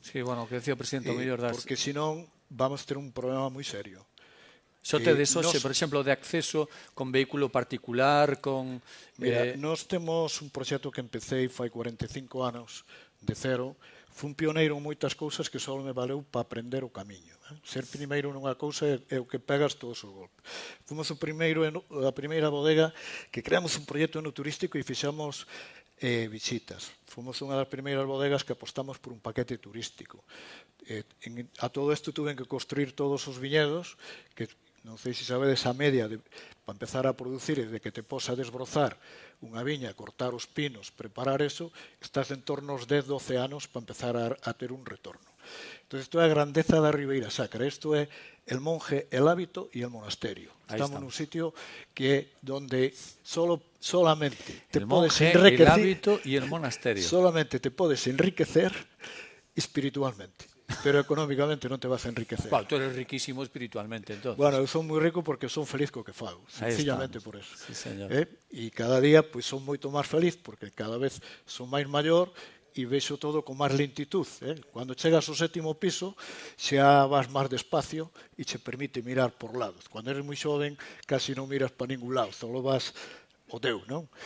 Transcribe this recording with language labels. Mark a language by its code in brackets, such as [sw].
[gl] Sí, bueno, que decía o presidente, o mellor das... Porque senón vamos ter un problema moi serio. Xo tedes hoxe, por exemplo, de acceso con vehículo particular, con... Mira, nós temos un proxecto que empecé fai 45 anos de cero. Fun pioneiro en moitas cousas que só me valeu para aprender o camiño. Ser primeiro nunha cousa é o que pegas todos os golpes. Fomos a primeira bodega que creamos un proxecto no turístico e fixamos visitas. Fomos unha das primeiras bodegas que apostamos por un paquete turístico. A todo isto tuven que construir todos os viñedos, que non sei se sabedes a media para empezar a producir e de que te posa desbrozar unha viña, cortar os pinos, preparar eso, estás en torno aos 10-12 anos para empezar a ter un retorno. Entón, isto é a grandeza da Ribeira Sacra. Isto é el monje, el hábito e el monasterio. Estamos nun sitio que é donde solamente te podes enriquecer. El hábito e el monasterio. Solamente te podes enriquecer espiritualmente. Pero económicamente non te vas a enriquecer. [es] Tú eres riquísimo espiritualmente, entonces. [gl] Bueno, eu son moi rico porque son feliz co que fago, sencillamente por eso. [es] Sí, señor. [gl] E cada día pois son moito máis feliz porque cada vez son máis maior e vexo todo con máis lentitud. Cando chegas ao 7º piso xa vas máis despacio e che permite mirar por lados. Cando eres moi xoven casi non miras para ningún lado, só vas o teu, non?